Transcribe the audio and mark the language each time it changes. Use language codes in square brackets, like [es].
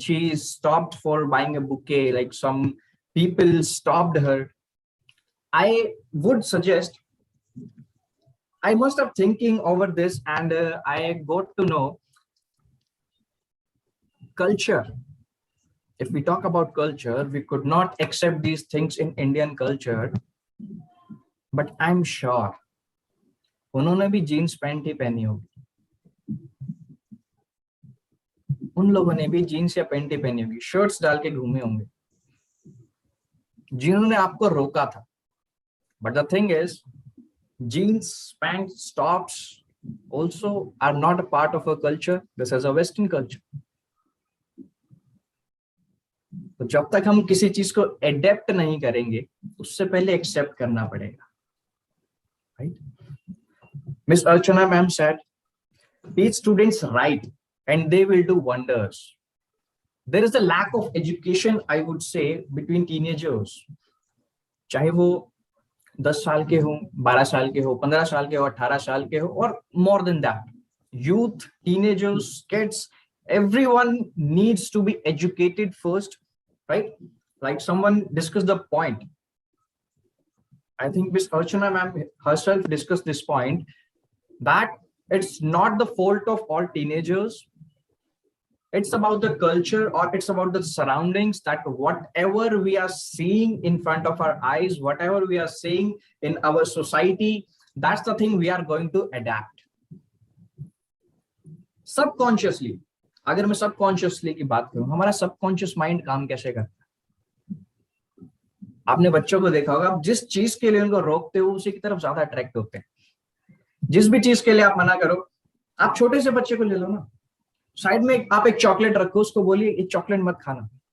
[en] She stopped for buying a bouquet, like some people stopped her. I would suggest, I must have thinking over this, and I got to know culture. If we talk about culture, we could not accept these things in Indian culture, but I'm sure [hi] उन्होंने भी jeans pant ही पहनी होगी, उन लोगों ने भी jeans या pant ही पहनी होगी, शर्ट्स डाल के घूमे होंगे जिन्होंने आपको रोका था. [en] But the thing is, jeans, pants, tops also are not a part of our culture. This is a Western culture. [hi] तो जब तक हम किसी चीज को एडेप्ट नहीं करेंगे, उससे पहले एक्सेप्ट करना पड़ेगा, [en] right? Miss Archana ma'am said, teach students right and they will do wonders. There is a lack of education, I would say, between teenagers. [hi] चाहे वो 10 साल के हो, 12 साल के हो, 15 साल के हो, 18 साल के हो, [en] or more than that. Youth, teenagers, kids, everyone needs to be educated first, right? Like someone discussed the point. I think Miss Archana ma'am herself discussed this point, that it's not the fault of all teenagers. It's about the culture, or it's about the surroundings, that whatever we are seeing in front of our eyes, whatever we are seeing in our society, that's the thing we are going to adapt. Subconsciously, [hi] अगर मैं subconsciously की बात करूं, हमारा subconscious mind काम कैसे करता है? आपने बच्चों को देखा होगा, आप जिस चीज के लिए उनको रोकते हो उसी की तरफ ज्यादा अट्रैक्ट होते हैं। जिस भी चीज के लिए आप मना करो, आप छोटे से बच्चे को ले लो ना, साइड में आप एक चॉकलेट रखो, उसको बोलिए ये चॉकलेट मत खाना।